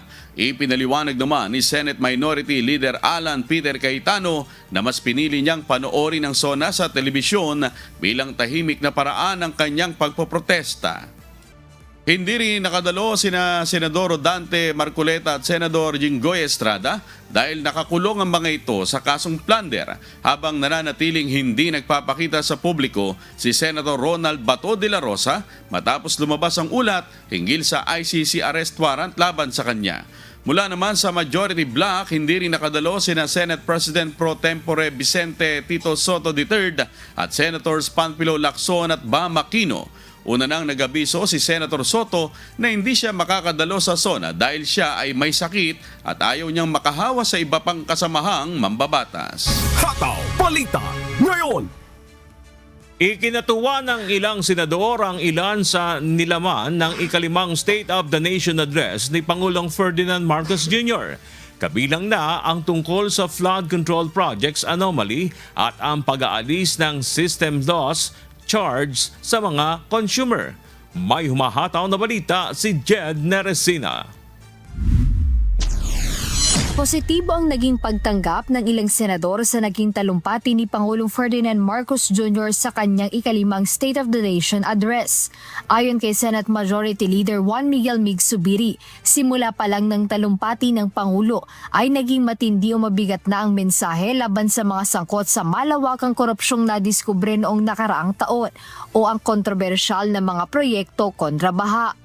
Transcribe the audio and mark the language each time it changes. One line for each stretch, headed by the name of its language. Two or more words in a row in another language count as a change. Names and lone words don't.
Filipino: Ipinaliwanag naman ni Senate Minority Leader Alan Peter Cayetano na mas pinili niyang panoorin ang SONA sa telebisyon bilang tahimik na paraan ng kanyang pagpoprotesta. Hindi rin nakadalo sina Senador Dante Marcoleta at Senador Jinggoy Estrada dahil nakakulong ang mga ito sa kasong plunder habang nananatiling hindi nagpapakita sa publiko si Senator Ronald Bato de la Rosa matapos lumabas ang ulat hinggil sa
English: ICC arrest warrant
Filipino: laban sa kanya. Mula naman sa majority bloc, hindi rin nakadalo sina Senate President Pro Tempore Vicente Tito Soto III at Senators Panfilo Lacson at Bam Aquino. Una nang nag-abiso si Senator Soto na hindi siya makakadalo sa SONA dahil siya ay may sakit at ayaw niyang makahawa sa iba pang kasamahang mambabatas. Hataw Balita ngayon! Ikinatuwa ng ilang senador ang ilan sa nilaman ng ikalimang State of the Nation address ni Pangulong Ferdinand Marcos Jr. Kabilang na ang tungkol sa
English: flood control projects anomaly
Filipino: at ang pag-aalis ng
English: system loss charge
Filipino: sa mga consumer. May humahataw na balita si Jed Neresina. Positibo ang naging pagtanggap ng ilang senador sa naging talumpati ni Pangulong Ferdinand Marcos Jr. sa kanyang ikalimang State of the Nation address. Ayon kay Senate Majority Leader Juan Miguel Mig Zubiri, simula pa lang ng talumpati ng Pangulo ay naging matindi o mabigat na ang mensahe laban sa mga sangkot sa malawakang korupsyong nadiskubre noong nakaraang taon o ang kontrobersyal na mga proyekto kontra baha.